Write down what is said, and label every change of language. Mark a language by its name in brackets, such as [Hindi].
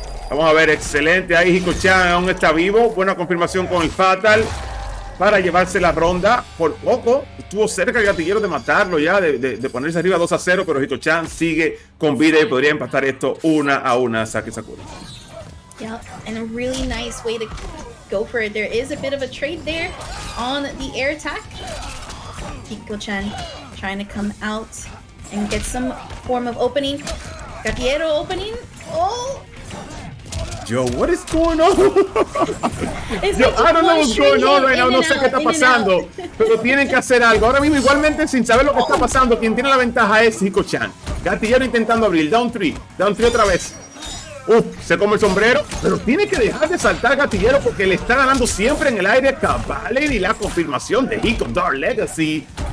[Spanish] Vamos a ver, excelente. Ahí Hikochan aún está vivo. Buena confirmación con el Fatal. Para llevarse la ronda. Por poco estuvo cerca el Gatillero de matarlo ya. De ponerse arriba 2-0. Pero Hikochan sigue con vida y podría empatar esto 1-1. Saque Sakura. [English] Yeah, and a really nice way to go for it. There is a bit of a trade there on the air attack. Hikochan trying to come out and get some form of opening. Gatiero opening. Oh! Yo, what is going on? Yo, I don't know what's going on right now. [Spanish] No sé qué está pasando. Pero tienen que hacer algo. Ahora mismo, igualmente, sin saber lo que está pasando, quien tiene la ventaja es Hikochan. Gatillero intentando abrir. Down 3. Down 3 otra vez. Se come el sombrero, pero tiene que dejar de saltar Gatillero porque le está ganando siempre en el aire Cabal y la confirmación de Hiko Dark Legacy.